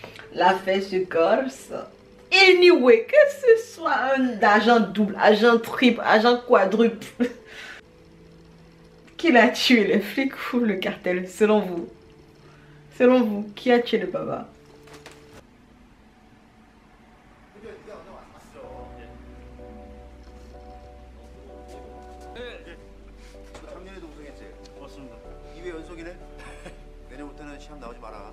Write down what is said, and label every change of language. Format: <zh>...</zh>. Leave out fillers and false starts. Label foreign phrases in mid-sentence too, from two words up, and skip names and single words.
<fr>la fesse corse. Anyway, que ce soit un agent double, agent triple, agent quadruple. Qui l'a tué, le flic ou le cartel, selon vous? Selon vous, qui a tué le papa?</fr> <ko>작년에 동생했지? 맞습니다. 2회 연속이네? 내년부터는 시험 나오지 마라.</ko>